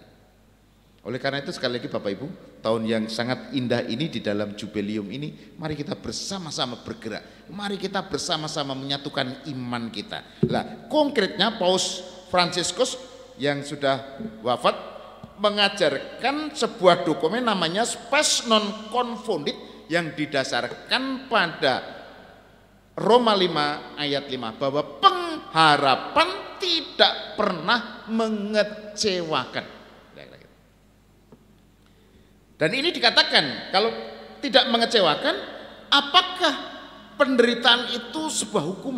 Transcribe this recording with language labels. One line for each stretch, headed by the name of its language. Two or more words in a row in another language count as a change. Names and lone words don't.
Indonesian: Oleh karena itu sekali lagi Bapak Ibu, tahun yang sangat indah ini di dalam jubilium ini, mari kita bersama-sama bergerak. Mari kita bersama-sama menyatukan iman kita. Lah, konkretnya Paus Fransiskus yang sudah wafat mengajarkan sebuah dokumen namanya Spes non confundit yang didasarkan pada Roma 5 ayat 5 bahwa pengharapan tidak pernah mengecewakan. Dan ini dikatakan kalau tidak mengecewakan, apakah penderitaan itu sebuah hukuman?